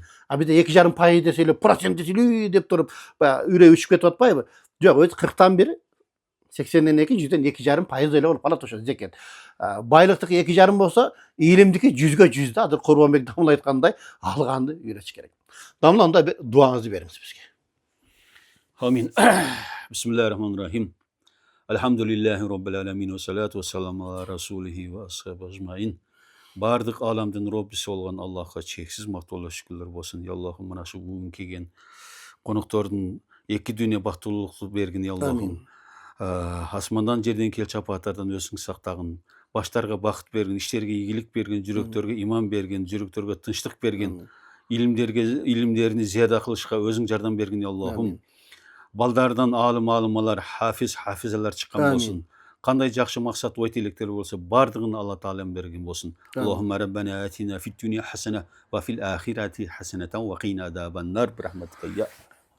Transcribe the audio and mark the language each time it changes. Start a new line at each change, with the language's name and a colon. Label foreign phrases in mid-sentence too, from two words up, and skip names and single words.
Kyrgyz: А бизде 2,5% деселе, процент деселе деп туруп, үрөй учуп кетип атпайбы? Жок, өзү 40тан 1, 80ден 2, 100ден 2,5% эле болуп калат ошо зекет. Байлыктыкы 2,5 болсо, илимдики 100гө 100 да. Азыр Курманбек Дамыл айткандай, алганды үйрөтүш керек. Дамыл, анда дуаңызды бериңиз бизге. Амин.
Arabic: بسم الله الرحمن الرحيم. الحمد لله رب العالمين والصلاة والسلام على رسوله وأصحابه أجمعين.
Kyrgyz: Бардык аламдын Роббиси болгон Аллахка чексиз мактоолор шүкүрлөр болсун. Я Аллахым, мына шу бүгүн келген коноктордун эки дүйнө бактылуулукту бергин, я Аллахым. Асмандан жерден кел чапааттардан өзүң сактагын. Баштарга бакыт бергин, иштерге ийгилик берген, жүрөктөргө иман берген, жүрөктөргө тынчтык берген, илимдерини зияда кылышка өзүң жардам бергин, я Аллахым. балдардан алым алымалар, хафиз хафизалар чыккан Amin. болсын. Кандай жакшы максат ой тилектер болса, бардыгын Алла Таалам берген болсын. Amin.
Arabic: اللهم ربنا آتنا في الدنيا حسنة وفي الآخرة حسنة وقنا عذاب النار. برحمتك يا